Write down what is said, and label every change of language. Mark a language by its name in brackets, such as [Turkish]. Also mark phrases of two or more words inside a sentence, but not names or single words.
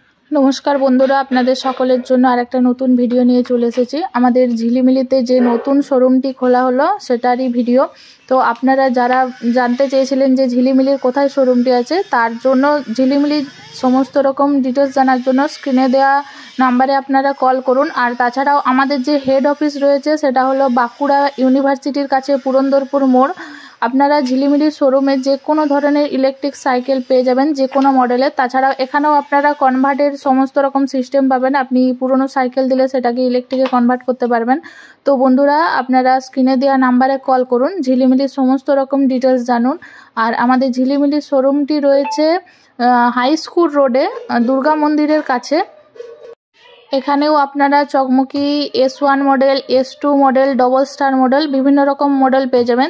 [Bangla] নমস্কার বন্ধুরা আপনাদের সকলের জন্য আরেকটা নতুন ভিডিও নিয়ে চলে এসেছি। আমাদের ঝিলিমিলিতে যে নতুন শোরুমটি খোলা হল সেটারই ভিডিও। তো আপনারা যারা জানতে চেয়েছিলেন যে ঝিলিমিলির কোথায় শোরুমটি আছে তার জন্য ঝিলিমিলির সমস্ত রকম ডিটেলস জানার জন্য স্ক্রিনে দেওয়া নাম্বারে আপনারা কল করুন। আর তাছাড়াও আমাদের যে [English] head office [Bangla] রয়েছে সেটা হল বাঁকুড়া ইউনিভার্সিটির কাছে পুরন্দরপুর মোড়। আপনারা ঝিলিমিলির শোরুমে যে কোনো ধরনের [English] electric cycle [Bangla] পেয়ে যাবেন যে কোনো মডেলের। তাছাড়াও এখানেও আপনারা কনভার্টের সমস্ত রকম সিস্টেম পাবেন। আপনি পুরানো সাইকেল দিলে সেটাকে ইলেকট্রিকে কনভার্ট করতে পারবেন। তো বন্ধুরা আপনারা স্ক্রিনে দেওয়া নাম্বারে কল করুন, ঝিলিমিলির সমস্ত রকম ডিটেলস জানুন। আর আমাদের ঝিলিমিলির শোরুমটি রয়েছে হাই স্কুল রোডে দুর্গা মন্দিরের কাছে। এখানেও আপনারা চকমুকী S1 মডেল, S2 মডেল, ডাবল স্টার মডেল বিভিন্ন রকম মডেল পেয়ে যাবেন।